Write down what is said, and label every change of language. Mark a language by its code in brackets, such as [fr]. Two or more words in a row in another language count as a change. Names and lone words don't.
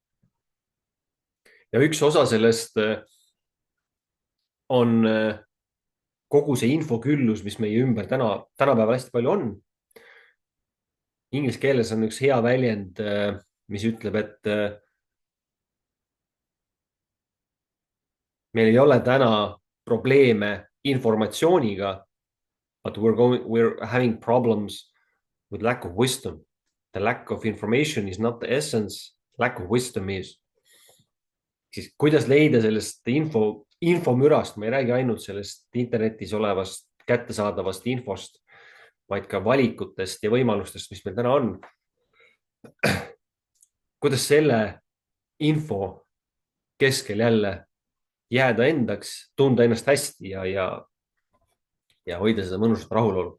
[et] ja üks osa sellest on kogu see infoküllus, mis meie ümber tänapäeval hästi palju on. Inglise keeles on üks hea väljend, mis ütleb, et meil ei ole täna probleeme informatsiooniga, [en] but we're having problems with lack of wisdom. The lack of information is not the essence, lack of wisdom is. [et] siis kuidas leida sellest infomürast, ma ei räägi ainult sellest internetis olevast kättesaadavast infost, vaid ka valikutest ja võimalustest, mis meil täna on. kuidas selle info keskel jälle jääda endaks, tunda ennast hästi ja hoida seda mõnusat rahulolu.